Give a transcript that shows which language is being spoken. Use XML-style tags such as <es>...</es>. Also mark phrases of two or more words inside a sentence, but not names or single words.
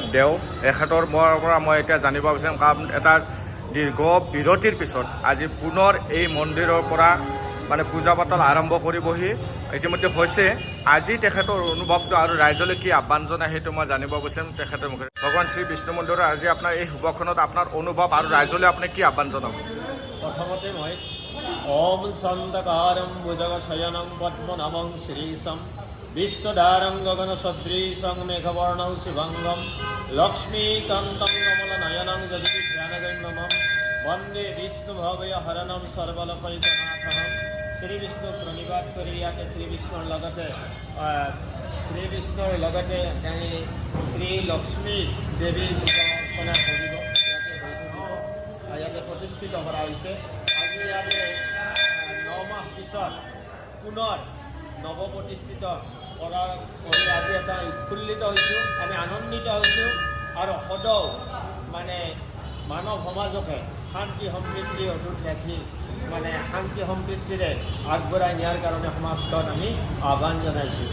<as>দেও এখেতৰ পৰা মই এতিয়া জানিব বিচাৰিম কাৰণ এটা দীৰ্ঘ বিৰতিৰ পিছত আজি পুনৰ এই মন্দিৰৰ পৰা মানে পূজা পাতল আৰম্ভ কৰিবহি ইতিমধ্যে হৈছে আজি তেখেতৰ অনুভৱটো আৰু ৰাইজলৈ কি আহ্বান জনায় সেইটো মই জানিব বিচাৰিম তেখেতৰ মুখেৰে ভগৱান শ্ৰী বিষ্ণু মন্দিৰৰ আজি আপোনাৰ এই শুভখনত আপোনাৰ অনুভৱ আৰু ৰাইজলৈ আপুনি কি আহ্বান জনাব প্ৰথমতে মই</as> <sa>ॐ सन्दकारं भुजगशयनं पद्मनाभं श्रीशं विश्वधारं गगनसदृशं मेघवर्णं शुभङ्गं लक्ष्मीकान्तं कमलनयनं जगद्ध्यानगम्यमं वन्दे विष्णुभवयहरणं सर्वलोकैकनाथं</sa> <as>শ্ৰী বিষ্ণুক প্ৰণিপাত কৰি ইয়াতে শ্ৰী বিষ্ণুৰ লগতে শ্ৰী লক্ষ্মী দেৱী পূজা অৰ্চনা কৰিব ইয়াতে প্ৰতিষ্ঠিত কৰা হৈছে। আজি ইয়াতে 9 মাহ পিছত পুনৰ নৱপ্ৰতিষ্ঠিত কৰা কৰি আজি এটা উৎফুল্লিত হৈছোঁ, আমি আনন্দিত হৈছোঁ আৰু সদায় মানে মানৱ সমাজকে শান্তি সমৃদ্ধি অটুট ৰাখি মানে শান্তি সম্প্ৰীতিৰে আগবঢ়াই নিয়াৰ কাৰণে সমাজখন আমি আহ্বান জনাইছোঁ।</as>